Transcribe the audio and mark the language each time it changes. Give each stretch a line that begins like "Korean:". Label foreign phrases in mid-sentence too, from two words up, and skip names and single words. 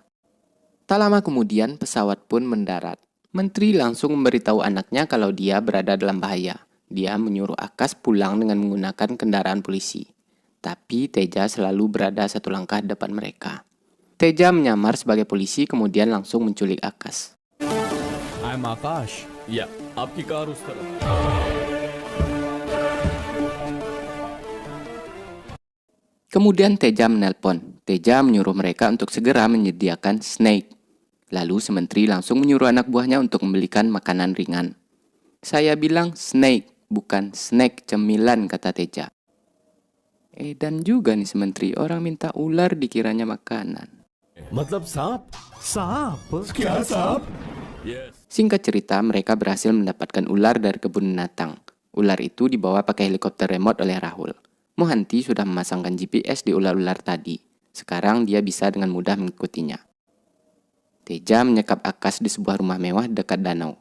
Indonesian: Tak lama kemudian, pesawat pun mendarat. Menteri langsung memberitahu anaknya kalau dia berada dalam bahaya. Dia menyuruh Akas pulang dengan menggunakan kendaraan polisi. Tapi Teja selalu berada satu langkah di depan mereka. Teja menyamar sebagai polisi kemudian langsung menculik Akas.
English: I'm Akash.
Hindi: या आपकी कार उस तरफ।
Indonesian: Kemudian Teja menelpon. Teja menyuruh mereka untuk segera menyediakan snake. Lalu si menteri langsung menyuruh anak buahnya untuk membelikan makanan ringan. Saya bilang snake, bukan snack cemilan, kata Teja. Dan juga nih si menteri, orang minta ular dikiranya makanan.
Hindi: मतलब सांप? सांप? क्या सांप?
Indonesian: Singkat cerita, mereka berhasil mendapatkan ular dari kebun binatang. Ular itu dibawa pakai helikopter remote oleh Rahul. Mohanty sudah memasangkan GPS di ular-ular tadi. Sekarang dia bisa dengan mudah mengikutinya. Teja menyekap Akas di sebuah rumah mewah dekat danau.